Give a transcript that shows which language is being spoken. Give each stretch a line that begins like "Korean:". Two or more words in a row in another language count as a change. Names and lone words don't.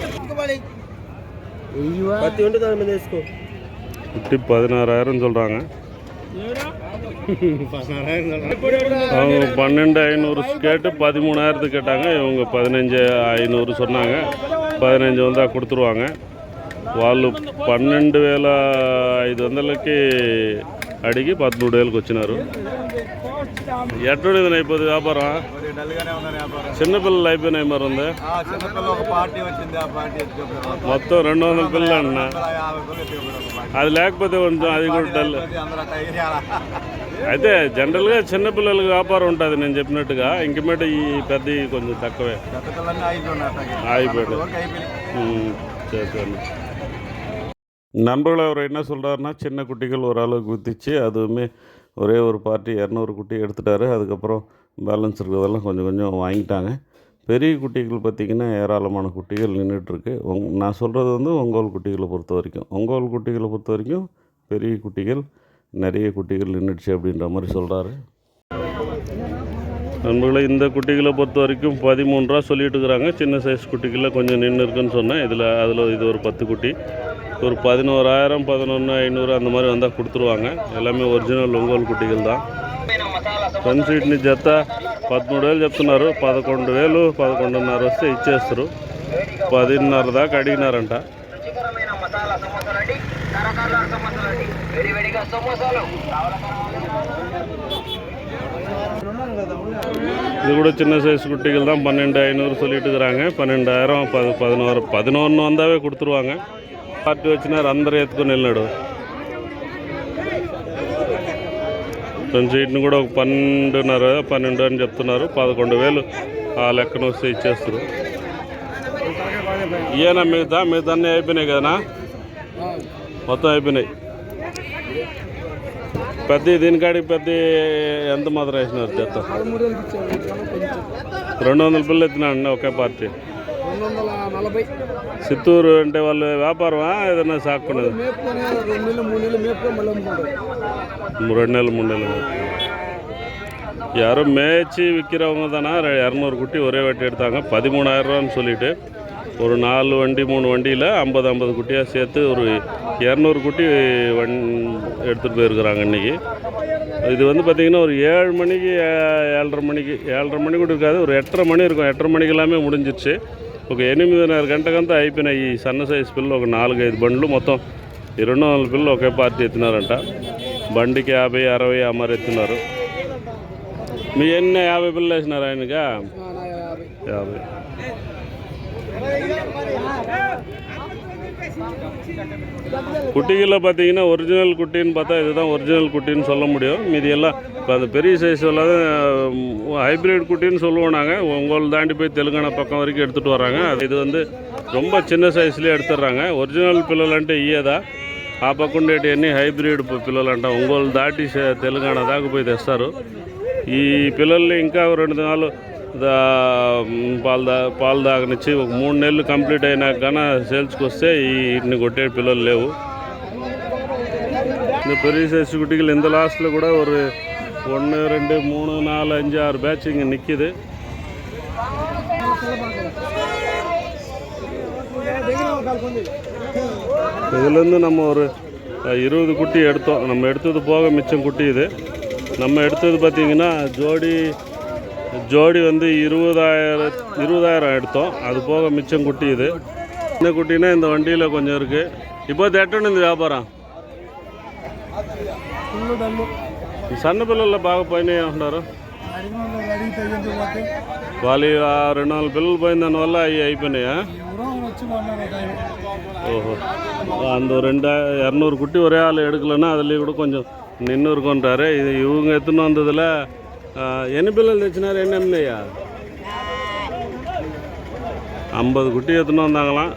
Tamil: குட்டி 16,000 சொல்கிறாங்க. அவங்க 12,500 கேட்டு 13,000 கேட்டாங்க. இவங்க 15,500 சொன்னாங்க. 15 வந்தால் கொடுத்துருவாங்க.
Telugu: వాళ్ళు 12,500కి అడిగి 13,000కి వచ్చినారు. ఎట్లుంది అయిపోతుంది వ్యాపారం? చిన్నపిల్లలు అయిపోయినాయి. మరి ఉంది మొత్తం 200 పిల్లలు అన్న. అది లేకపోతే కొంచెం అది కూడా డల్. అయితే జనరల్గా చిన్నపిల్లలకి వ్యాపారం ఉంటుంది నేను చెప్పినట్టుగా. ఇంకమేట ఈ పెద్ద కొంచెం తక్కువే ஆகிப்போய்டு.
Tamil: சரி. நண்பர்கள் அவர் என்ன சொல்கிறாருன்னா, சின்ன குட்டிகள் ஓரளவுக்கு விற்றுச்சு. அதுவுமே ஒரே ஒரு பார்ட்டி 200 குட்டி எடுத்துட்டாரு. அதுக்கப்புறம் பேலன்ஸ் இருக்கிறதெல்லாம் கொஞ்சம் கொஞ்சம் வாங்கிட்டாங்க. பெரிய குட்டிகள் பார்த்திங்கன்னா ஏராளமான குட்டிகள் நின்றுட்டுருக்கு. நான் சொல்கிறது வந்து ஒங்கோல் குட்டிகளை பொறுத்த வரைக்கும் பெரிய குட்டிகள் நிறைய குட்டிகள் நின்றுடுச்சு அப்படின்ற மாதிரி சொல்கிறாரு. நண்பர்களை இந்த குட்டிகளை பொறுத்த வரைக்கும் 13 ரூபா சொல்லிட்டு இருக்கிறாங்க. சின்ன சைஸ் குட்டிகளில் கொஞ்சம் நின்று இருக்குன்னு சொன்னேன். அதில் இது ஒரு 10 குட்டி ஒரு 11,000 11,500 அந்த மாதிரி வந்தால் கொடுத்துருவாங்க.
Telugu: எல்லாமே ఒరిజినల్ ఒంగోలు కుట్టికలు தான். ఫ్రెండ్స్ వీటిని జత 13,000 చెప్తున్నారు. 11,000 11,500 వస్తే ఇచ్చేస్తారు. 10,500 దాకా అడిగినారంట.
Tamil: இது கூட சின்ன சைஸ் குட்டிகள் தான். 12,500 சொல்லிட்டு இருக்கிறாங்க. 12,000 11 வந்தாவே கொடுத்துருவாங்க.
Telugu: పార్టీ వచ్చినారు అందరూ ఎత్తుకొని వెళ్ళినాడు. ఫ్రెండ్స్ వీటిని కూడా ఒక 12 అని చెప్తున్నారు. 11,000 ఆ లెక్కన వస్తే ఇచ్చేస్తారు. ఇయేనా మిగతా అన్నీ అయిపోయినాయి కదనా? మొత్తం అయిపోయినాయి. పెద్ద దీనికాడికి పెద్ద ఎంత మాత్రం వేసినారు చెత్త? 200 పిల్లలు ఎత్తినాడు ఒకే పార్టీ. చిత్తూరు అంటే వాళ్ళు వ్యాపారమా ఏదైనా సాక్కున్నది?
Tamil: 2 నెలలు 3 నెలలు யாரும் மேய்ச்சி விற்கிறவங்க தானே. 200 குட்டி ஒரே வாட்டி எடுத்தாங்க. 13,000 ரூபான்னு சொல்லிட்டு ஒரு 4 வண்டி 3 வண்டியில் 50 குட்டியாக சேர்த்து ஒரு 200 குட்டி எடுத்துகிட்டு போயிருக்கிறாங்க இன்றைக்கி. இது வந்து பார்த்திங்கன்னா ஒரு 7 மணிக்கு 7:30 மணி கூட இருக்காது. ஒரு 8:30 மணி இருக்கும். 8:30 மணிக்கு எல்லாமே முடிஞ்சிச்சு.
Telugu: ఒక 8:30 గంటకంతా అయిపోయినాయి. ఈ సన్న సైజ్ పిల్లలు ఒక 4-5 బండ్లు మొత్తం 200 పిల్లలు ఒకే పార్టీ ఎత్తినారంట. బండికి 50 60 ఆ మరి ఎత్తున్నారు. మీ ఎన్ని 50 పిల్లలు వేసినారు ఆయనగా? 50.
Tamil: குட்டிகளில் பார்த்தீங்கன்னா ஒரிஜினல் குட்டின்னு பார்த்தா இதுதான் ஒரிஜினல் குட்டின்னு சொல்ல முடியும். மீதி எல்லாம் இப்போ அந்த பெரிய சைஸ் எல்லாம் ஹைப்ரிட் குட்டின்னு சொல்லுவோம் நாங்கள். ஒங்கோல் தாண்டி போய் தெலுங்கானா பக்கம் வரைக்கும் எடுத்துகிட்டு வராங்க. இது வந்து ரொம்ப
Telugu: చిన్న సైజులే எடுத்துடுறாங்க. ఒరిజినల్ పిల్లలు అంటే ఇయ్యేదా? ఆ పక్క ఉండేటివన్నీ హైబ్రిడ్ పిల్లలు అంట. ఒంగోలు దాటి తెలంగాణ దాకా పోయి తెస్తారు. ఈ పిల్లల్ని ఇంకా 2 దినాలు పాలు దాగనిచ్చి ఒక 3 నెలలు కంప్లీట్ అయినాక కానీ సేల్స్కి వస్తే వీటిని కొట్టే పిల్లలు లేవు.
Tamil: இந்த பெரிய சைஸ் குட்டிகள் இந்த லாஸ்ட்டில் கூட ஒரு 1 2 3 4 5 6 பேட்ச் இங்கே நிற்கிது. இதுலேருந்து நம்ம ஒரு 20 குட்டி எடுத்தோம். நம்ம எடுத்தது போக மிச்சம் குட்டி இது. நம்ம எடுத்தது பார்த்திங்கன்னா ஜோடி வந்து 20,000 எடுத்தோம். அது போக மிச்சம் குட்டி இது. இந்த குட்டினா இந்த வண்டியில் கொஞ்சம் இருக்குது. இப்போ எட்டணும் இந்த வியாபாரம்.
Telugu: సన్న పిల్లల్లో బాగా పోయినాయి అంటున్నారు. వాళ్ళు 2-4 పిల్లలు పోయిన దానివల్ల అవి అయిపోయినాయా?
Tamil: ஓஹோ, அந்த 200 குட்டி ஒரே ஆள் எடுக்கலன்னா அதுலேயும் கூட கொஞ்சம் நின்று இருக்குன்றாரு. இது இவங்க எடுத்துன்னு வந்ததில் என்ன பில்லல் తెచ్చినారు? என்னையா 50 குட்டி எடுத்துன்னு வந்தாங்களாம்.